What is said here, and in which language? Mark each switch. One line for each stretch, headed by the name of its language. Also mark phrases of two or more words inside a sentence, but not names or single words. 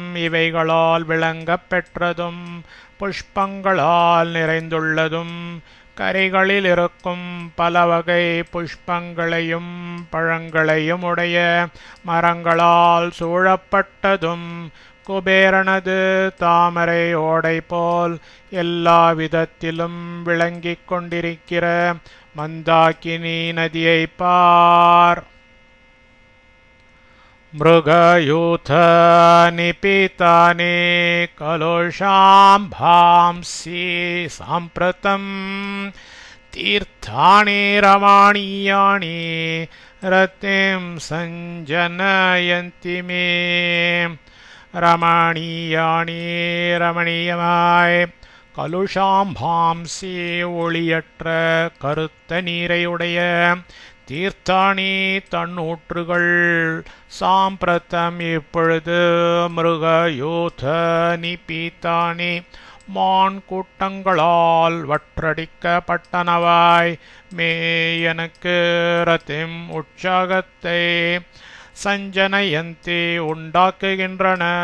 Tamil: இவைகளால் விளங்கப் பெற்றதும் புஷ்பங்களால் நிறைந்துள்ளதும் கரைகளில் இருக்கும் பலவகை புஷ்பங்களையும் பழங்களையும் உடைய மரங்களால் சூழப்பட்டதும் குபேரனது தாமரை ஓடை போல் எல்லா விதத்திலும் விளங்கிக் கொண்டிருக்கிற மந்தாக்கினி நதியை பார்.
Sanskrit: मृगयूथ निपीतानि कलुषाम्भांसि साम्प्रतम् तीर्थानि रमणीयानि रतिं सञ्जनयन्ति मे
Tamil: ரமணீயானி ரமணீயமாய் கலுஷாம்பாம்சி ஒளியற்ற கருத்த நீரையுடைய தீர்த்தானி தன்னூற்றுகள் சாம்பிரத்தம் இப்பொழுது
Sanskrit: मृगयूथ निपीतानि
Tamil: மான் கூட்டங்களால் வற்றடிக்கப்பட்டனவாய் மே எனக்கு ரத்திம் உற்சாகத்தை சஞ்சனயந்தி உண்டாக்குகின்றன.